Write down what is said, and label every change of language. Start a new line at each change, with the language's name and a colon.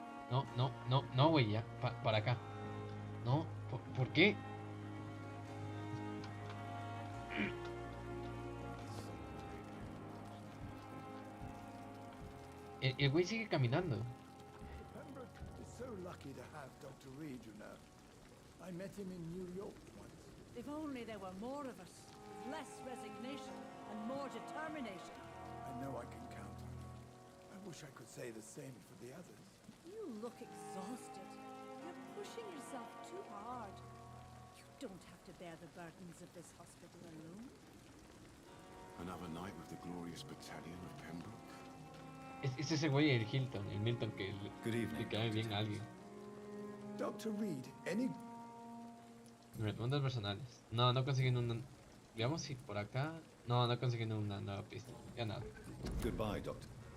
Spanish: No, güey, ya, para acá. No, ¿por qué? El güey sigue caminando.
English: Pembroke is so lucky to have Dr. Reed, you know. I met him in New York once. If only there were more of us, with less resignation and more determination. I know I can count on you. I wish I could say the same for the others. You look exhausted. You're pushing yourself too hard. You don't have to bear the burdens of this hospital alone. Another night with the glorious battalion of Pembroke.
Spanish: Es ese güey, el Milton que
English: Good evening,
Spanish: le cae bien a alguien.
English: Dr. Reed, any...
Spanish: Preguntas personales. No consiguiendo una... Veamos si por acá... No consiguiendo una nueva pista. Ya nada.
English: Goodbye, Doctor.